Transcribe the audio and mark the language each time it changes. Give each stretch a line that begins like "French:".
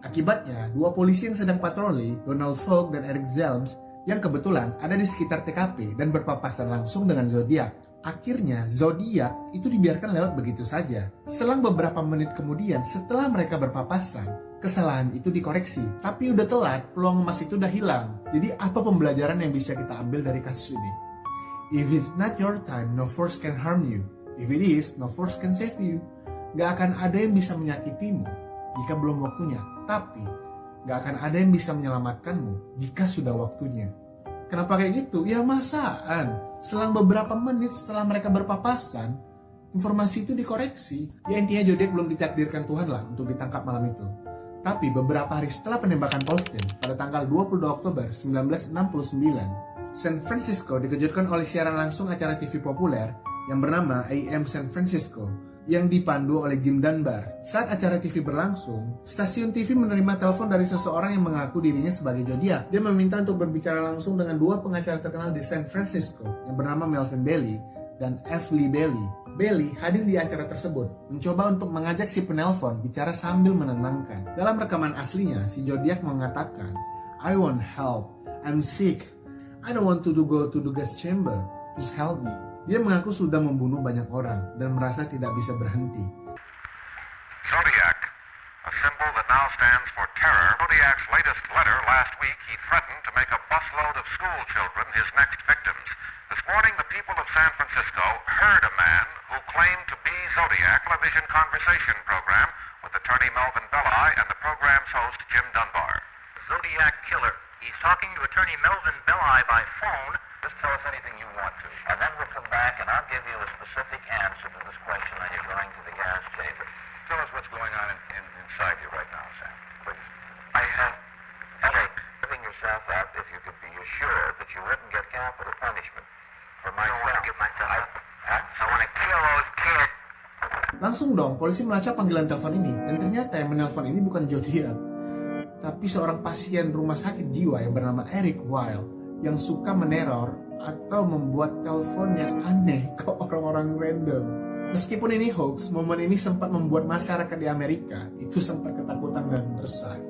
Indonesian: Akibatnya, 2 polisi yang sedang patroli, Donald Falk dan Eric Zelms, yang kebetulan ada di sekitar TKP dan berpapasan langsung dengan Zodiac. Akhirnya, Zodiac itu dibiarkan lewat begitu saja. Selang beberapa menit kemudian, setelah mereka berpapasan, kesalahan itu dikoreksi, tapi udah telat, peluang emas itu udah hilang. Jadi apa pembelajaran yang bisa kita ambil dari kasus ini?
English: If it's not your time, no force can harm you. If it is, no force can save you.
Indonesian: Gak akan ada yang bisa menyakitimu jika belum waktunya, tapi gak akan ada yang bisa menyelamatkanmu jika sudah waktunya. Kenapa kayak gitu? Ya masaan. Selang beberapa menit setelah mereka berpapasan, informasi itu dikoreksi. Ya intinya Zodiac belum ditakdirkan Tuhan lah untuk ditangkap malam itu. Tapi beberapa hari setelah penembakan Paul Steen pada tanggal 22 Oktober 1969, San Francisco dikejutkan oleh siaran langsung acara TV populer yang bernama AM San Francisco yang dipandu oleh Jim Dunbar. Saat acara TV berlangsung, stasiun TV menerima telepon dari seseorang yang mengaku dirinya sebagai Zodiac. Dia meminta untuk berbicara langsung dengan 2 pengacara terkenal di San Francisco yang bernama Melvin Bailey dan F. Lee Bailey. Bailey hadir di acara tersebut, mencoba untuk mengajak si penelpon bicara sambil menenangkan. Dalam rekaman aslinya, si Zodiac mengatakan,
English: "I want help. I'm sick. I don't want to go to the gas chamber. Just help me."
Indonesian: Dia mengaku sudah membunuh banyak orang dan merasa tidak bisa berhenti.
English: Zodiac, a symbol that now stands for terror. Zodiac's latest letter last week, he threatened to make a busload of school children his next victims. This morning, the people of San Francisco heard a man who claimed to be Zodiac television conversation program with attorney Melvin Belli and the program's host Jim Dunbar. Zodiac killer. He's talking to attorney Melvin Belli by phone. Just tell us anything you want to, and then we'll come back and I'll give you a specific answer to this question on your going to the gas chamber. Tell us what's going on inside you right now, Sam, please. I have headache. Giving yourself up if you could be assured that you wouldn't get capital punishment for I don't want to give myself up. I want to kill those kids.
Indonesian: Langsung dong, polisi melacak panggilan telepon ini, dan ternyata yang menelpon ini bukan Zodiac, tapi seorang pasien rumah sakit jiwa yang bernama Eric Weil, yang suka meneror atau membuat telepon yang aneh ke orang-orang random. Meskipun ini hoax, momen ini sempat membuat masyarakat di Amerika itu sempat ketakutan dan resah.